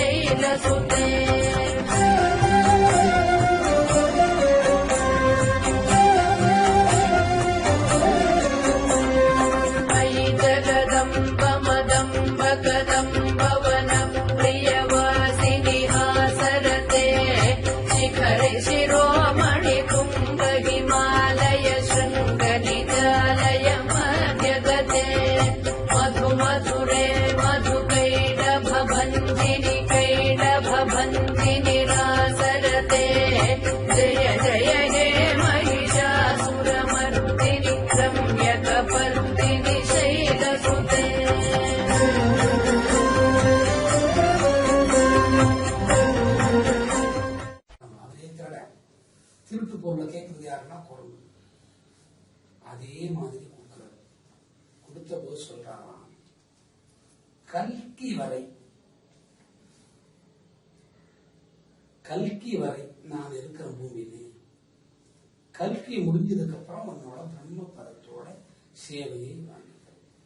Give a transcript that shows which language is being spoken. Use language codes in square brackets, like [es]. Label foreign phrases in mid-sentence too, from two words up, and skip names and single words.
[sa] शैलसुते मयि जगदम्ब कदम्बवनं प्रियवासिनि हासरते शिखरे शिरोमणि कुम्भ हिमालय शृङ्गनिजालय मध्यगते मधुमधुरे मधुकैडभभञ्जिनि रासरते जय जय हे महिषासुरमर्दिनि रम्यकपर्दिनि शैलसुते [ta] திருட்டு பொருளை கேட்கறது யாருன்னா குரங்கு. அதே மாதிரி கொடுக்கிறது. கொடுத்த போது சொல்றாராம், கல்கி வரை நான் இருக்கிற பூமியிலே, கல்கி முடிஞ்சதுக்கு அப்புறம் உன்னோட பிரம்ம பதத்தோட சேவையை வாங்கிக்கிறேன்.